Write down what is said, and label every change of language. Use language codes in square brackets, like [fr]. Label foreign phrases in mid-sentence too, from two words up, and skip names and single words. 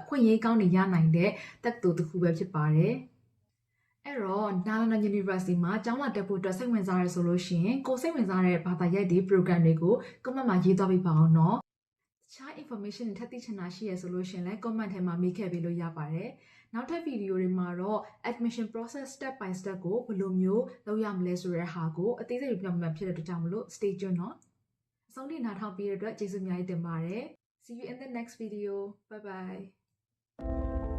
[my] ခွင့်အရေးကောင်းနေရနိုင်တဲ့တက္ကသိုလ်တစ်ခုပဲဖြစ်ပါတယ်အဲ့တော့နာလန္ဒာ University မှာကျောင်းလာတက်ဖို့အတွက်စိတ်ဝင်စားရ ဆိုလို့ရှိရင်ကိုယ်စိတ်ဝင်စားတဲ့ဘာသာရပ်တွေ program တွေကို comment မှာရေးသွားပေးပါအောင်နော်တခြား information တွေထပ်သိချင်တာရှိရဆိုလို့ရှိရင်လည်း comment ထဲမှာမေးခဲ့ပေးလို့ရပါတယ်နောက်ထပ်ဗီဒီယိုတွေမှာတော့ [en] admission process step by step [my] ကိုဘယ်လိုမျိုးလုပ်ရမလဲဆိုတဲ့ဟာကိုအသေးစိတ်ပြောပြမှာဖြစ်တဲ့အတွက်ကြောင့်မလို့ [en] stay tuned [my] နော်အဆုံးထိနားထောင်ပြီးတဲ့အတွက်ကျေးဇူးအများကြီးတင်ပါတယ် [en] see you in the next video bye bye